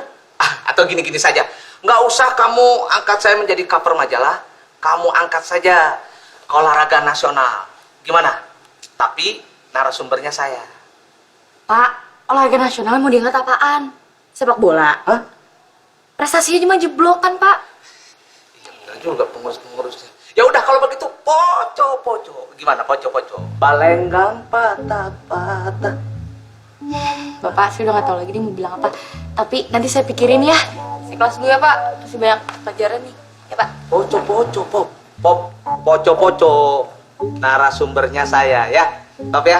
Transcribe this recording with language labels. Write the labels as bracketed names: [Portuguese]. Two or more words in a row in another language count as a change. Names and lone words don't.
[Indonesian] Atau gini-gini saja, nggak usah kamu angkat saya menjadi cover majalah, kamu angkat saja olahraga nasional. Gimana? Tapi narasumbernya saya. Pak, olahraga nasional mau diangkat apaan? Sepak bola? Hah? Prestasinya cuma jeblokan, Pak. Iya benar juga pengurus-pengurusnya. Ya udah kalau begitu poco-poco. Gimana poco-poco? Balenggang patah-patah. Bapak, saya udah nggak tahu lagi nih mau bilang apa. Tapi nanti saya pikirin ya. Saya kelas dulu ya, Pak. Masih banyak pelajaran nih. Ya, Pak. Poco-poco, poco-poco. Narasumbernya saya ya. Top ya.